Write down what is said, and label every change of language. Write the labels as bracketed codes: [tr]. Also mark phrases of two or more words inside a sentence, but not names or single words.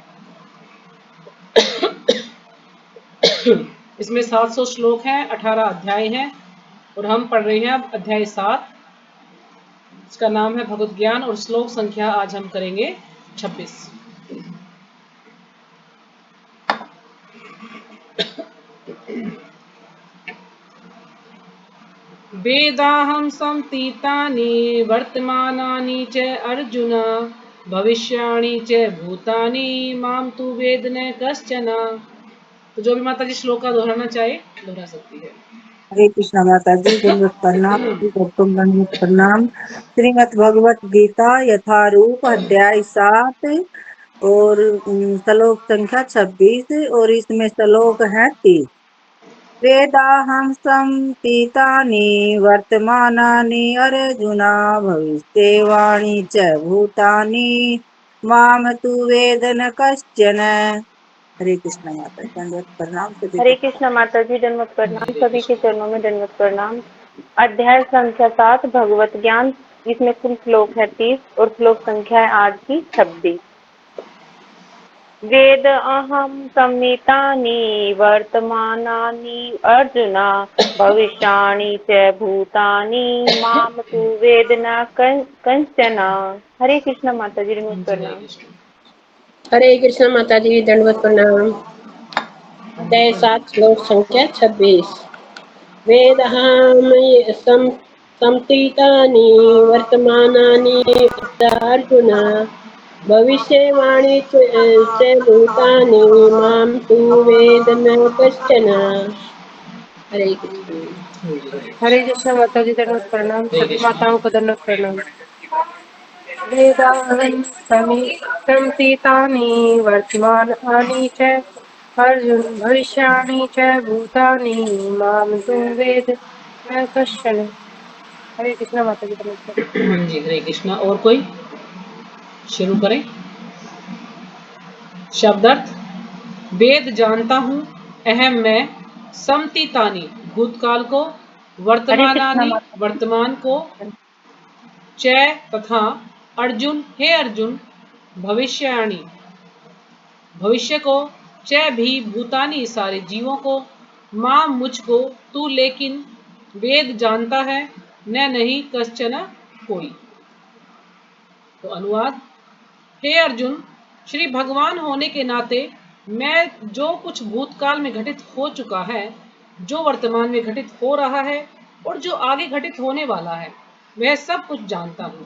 [hi] इसमें 700 श्लोक हैं, 18 अध्याय हैं और हम पढ़ रहे हैं अब अध्याय 7। इसका नाम है भगवत ज्ञान और श्लोक संख्या आज हम करेंगे 26। [sa] वेदाहं संतीतानि वर्तमानानि च अर्जुन भविष्याणि च भूतानि मां तु वेद न कश्चन। [hi] तो जो भी माता जी श्लोक का दोहराना चाहे दोहरा सकती है। हरे कृष्णा माता जी, दंडवत प्रणाम। गौतम दंडवत प्रणाम। श्रीमद् भगवत गीता यथारूप अध्याय 7 और श्लोक संख्या 26 और इसमें श्लोक है 30। [sa] वेदाहं संतीतानि वर्तमानानि अर्जुना भविष्यवाणी च भूतानि माम तु वेद न कश्चन। [hi] हरे कृष्ण माता, दंडवत प्रणाम सभी हरे को। कृष्णा माता जी, दंडवत प्रणाम। हरे सभी के कृष्ण। चरणों में दंडवत प्रणाम। अध्याय संख्या 7 भगवत ज्ञान। इसमें कुल श्लोक है 30 और श्लोक संख्या है आज की 26। [sa] वेद अहम संहितानि वर्तमानानि अर्जुन भविष्याणि च भूतानि माम तु वेद न कंचन। [hi] हरे कृष्णा माता जी, दंडवत जी हरे प्रणाम। कृष्ण। हरे कृष्णा माता जी, दंडवत प्रणाम। अध्याय 7 श्लोक संख्या 26। [sa] वेदहामय संतीतानि वर्तमानानि च अर्जुन भविष्यवाणी च भूतानि मां तु वेद न कश्चन। [hi] हरे कृष्ण। हरे कृष्ण माता जी, दंडवत प्रणाम। हरे सभी कृष्ण। माताओं को दंडवत प्रणाम। [sa] वेदाहं संतीतानि वर्तमानानि च अर्जुन भविष्याणि च भूतानि मां तु वेद न कश्चन। [hi] हरे कृष्णा माता जी, नमस्कार। जी हरे कृष्णा। और कोई शुरू करें। शब्दार्थ। वेद जानता हूँ, अहम मैं, समतीतानी भूतकाल को, हरे कृष्णा वर्तमानानि माता वर्तमान को, जी। च तथा अर्जुन हे अर्जुन, भविष्याणि भविष्य को, च भी भूतानी सारे जीवों को, मां मुझको, तू लेकिन, वेद जानता है, न नहीं कश्चन कोई। तो अनुवाद। हे अर्जुन, श्री भगवान होने के नाते मैं जो कुछ भूतकाल में घटित हो चुका है, जो वर्तमान में घटित हो रहा है, और जो आगे घटित होने वाला है वह सब कुछ जानता हूँ।